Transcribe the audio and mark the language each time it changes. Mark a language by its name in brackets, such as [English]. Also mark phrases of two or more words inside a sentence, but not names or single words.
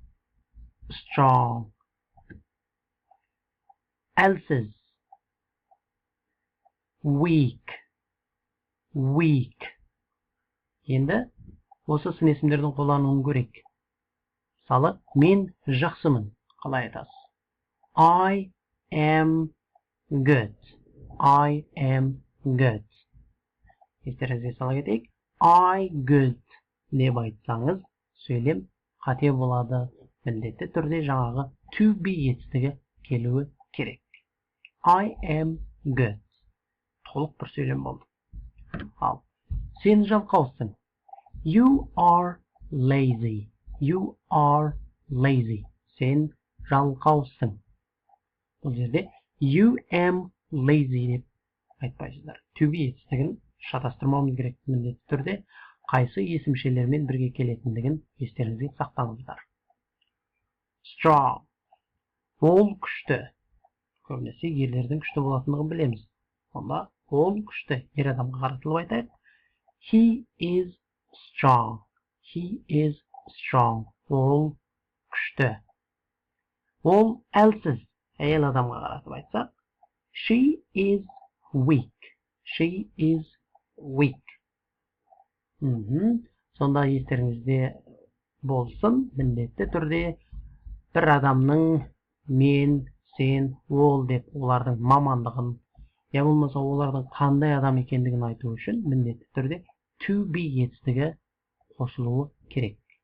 [Kazakh] Әлсіз. [English] Weak. [Kazakh] Енді осы сын есімдердің қолдануын көрейік. Мысалы, мен жақсымын. Қалай айтасыз? [English] I am good. [Kazakh] Естеріңізге сала кетейік. [English] I good [Kazakh] деп айтсаңыз, сөйлем қате болады. Міндетті түрде жаңағы [English] to be [Kazakh] етістігі келуі керек. [English] I am good. [Kazakh] Толық бір сөйлем болды. Ал, сен жалқаусың. [English] You are lazy. [Kazakh] Сен жалқаусың. Бұл жерде [English] you am lazy [Kazakh] деп айтпайсыздар. [English] To be [Kazakh] етістігін шатастырмауымыз керек. Міндетті түрде қайсы есімшелермен бірге келетіндігін естеріңізге сақтаңыздар. Strong. Ол күшті. Көбінесе ерлердің күшті болатындығын білеміз. Онда ол күшті. Ер адамға қаратылып айтайық. [English] He is strong. [Kazakh] Ол күшті. Ол әлсіз. Әйел адамға қаратып айтсақ. [English] She is weak. [Kazakh] Сонда естеріңізде болсын, міндетті түрде бір адамның мен, сен, ол деп олардың мамандығын, я болмаса олардың қандай адам екендігін айту үшін міндетті түрде [English] to be [Kazakh] етістігі қосылуы керек.